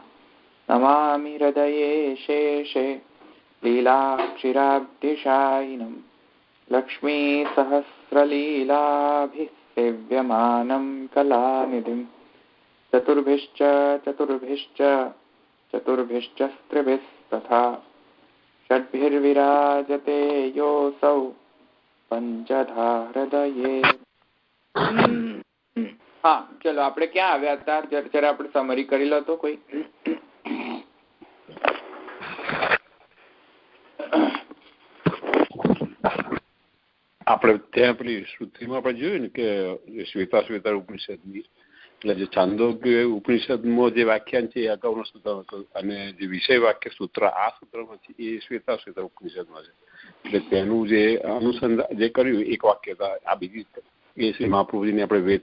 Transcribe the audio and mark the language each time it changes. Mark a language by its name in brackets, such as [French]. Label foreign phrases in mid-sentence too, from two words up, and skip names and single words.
[Sanskrit] नमामि हृदये शेषे लीलाक्षिराब्धिशायिनं लक्ष्मीसहस्रलीलाभिः सेव्यमानं कलानिधिं चतुर्भिश्च स्त्रिभिस्तथा षड्भिर्विराजते योऽसौ पंचधा हृदये। [Hindi] हाँ चलो [Gujarati] આપણે ક્યાં આવ્યા હતા જરા આપણે સમરી કરી લો તો કોઈ આપણે ત્યાં પેલી શ્રુતિમાં આપણે જોયું ને કે શ્વેતા ઉપનિષદની એટલે જે છાંદોગ્ય ઉપનિષદમાં જે વ્યાખ્યાન છે એ અગાઉનું સૂત્ર હતું અને જે વિષય વાક્ય સૂત્ર આ સૂત્રમાં છે એ શ્વેતા ઉપનિષદમાં છે એટલે તેનું જે અનુસંધાન જે કર્યું એક વાક્યતા આ બીજી એ શ્રી મહાપ્રભુજીને આપણે વેદ